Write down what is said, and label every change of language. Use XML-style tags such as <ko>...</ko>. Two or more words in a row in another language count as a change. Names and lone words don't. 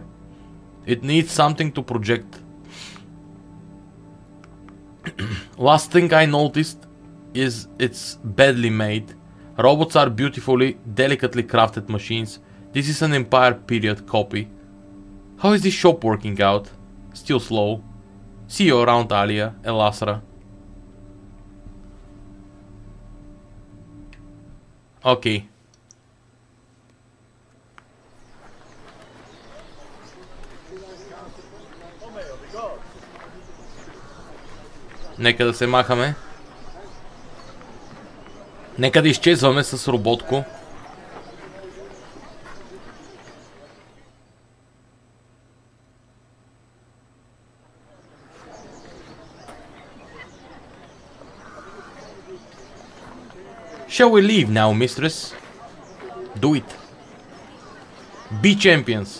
<en>It needs something to project. Last thing I noticed is it's badly made. Robots are beautifully, delicately crafted machines. This is an Empire period copy. How is this shop working out? Still slow. See you around, Alia, Elasra.</en> <bg>Окей. Нека да се махаме. Нека да изчезваме с роботко.</bg> <en>Shall we leave now, mistress? Do it. Be champions.</en>